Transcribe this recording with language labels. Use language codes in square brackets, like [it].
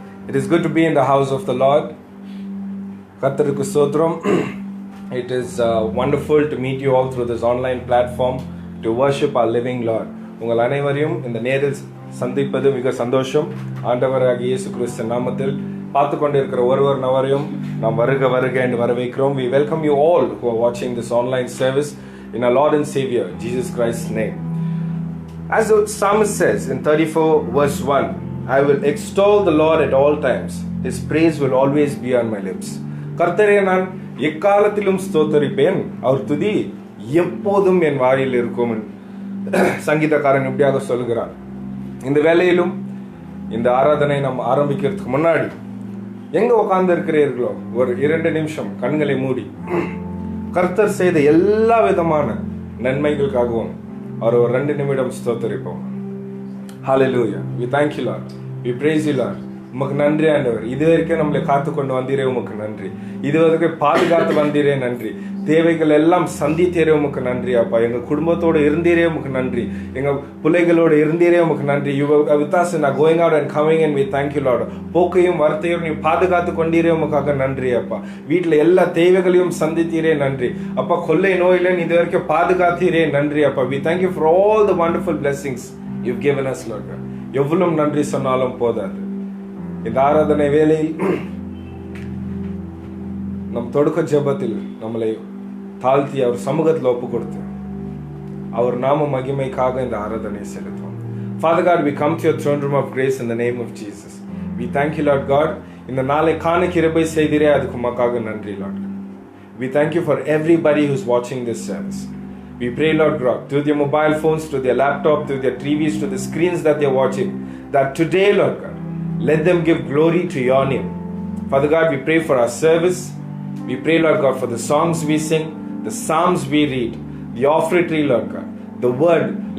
[en] It is good to be in the house of the Lord. [ta] கர்த்தருக்கு ஸ்தோத்திரம். [en] It is wonderful to meet you all through this online platform to worship our living Lord. [ta] உங்கள் அனைவரையும் இந்த நேரில் சந்திப்பது மிக சந்தோஷம். ஆண்டவராகிய இயேசு கிறிஸ்து நாமத்தில் பார்த்து கொண்டிருக்கிற ஒருவர் நவரையும் நாம் வருக வருக என்று வரவேற்கிறோம். [en] We welcome you all who are watching this online service in our Lord and Savior Jesus Christ's name. As the psalmist says in 34 verse 1, I will extol the Lord at all times. His praise will always be on my lips. [ta] கர்த்தரை நான் எக்காலத்திலும் ஸ்தோத்தரிப்பேன், அவர் துதி எப்போதும் என் வாயில் இருக்கும். சங்கீதக்காரன் இப்படியாக சொல்கிறான். இந்த வேளையிலும் இந்த ஆராதனை நாம் ஆரம்பிக்கிறதுக்கு முன்னாடி எங்க உட்கார்ந்து இருக்கிறீர்களோ ஒரு 2 நிமிஷம் கண்களை மூடி கர்த்தர் செய்த எல்லா விதமான நன்மைகளுக்காகவும் அவர் ஒரு 2 நிமிடம் ஸ்தோத்தரிப்போம். [en] Hallelujah. We thank you Lord. We praise you Lord. [ta] உமக்கு நன்றி ஆண்டவர். இதுவரைக்கும் நம்மளை காத்து கொண்டு வந்தீரே உமக்கு நன்றி. இதுவரைக்கும் பாதுகாத்து வந்தீரே நன்றி. தேவைகள் எல்லாம் சந்தித்தீரே உமக்கு நன்றி அப்பா. எங்க குடும்பத்தோடு இருந்தீரே உமக்கு நன்றி. எங்க பிள்ளைகளோடு இருந்தீரே உமக்கு நன்றி. [en] You were with us in our going out and coming in. We thank you Lord. [ta] போக்கையும் வரத்தையும் நீ பாதுகாத்து கொண்டீரே உமக்காக நன்றி அப்பா. வீட்டுல எல்லா தேவைகளையும் சந்தித்தீரே நன்றி அப்பா. கொள்ளை நோயில இதுவரைக்கும் பாதுகாத்தீரே நன்றி அப்பா. [en] We thank you for all the wonderful blessings you've given us Lord. [ta] எவ்வளவு நன்றி சொன்னாலும் போதாது. இந்த ஆராதனை வேளையில் நம் தொடக்க ஜெபத்தில் நம்மளை தாழ்த்தி அவர் சமூகத்தில் ஒப்பு கொடுத்து அவர் நாம மகிமைக்காக இந்த ஆராதனை செலுத்துவோம். [en] Father God, we come to your throne room of grace in the name of Jesus. We thank you Lord God. [ta] இந்த நாளை காண கிருபை செய்தீரே, அதுக்கு உமக்காக நன்றி Lord. [en] We thank you for everybody who's watching this service. We pray Lord God, through their mobile phones, through their laptop, through their TVs, to the screens that they're watching, that today Lord God, let them give glory to your name. Father God, we pray for our service. We pray, Lord God, for the songs we sing, the psalms we read, the offertory, Lord God, the word.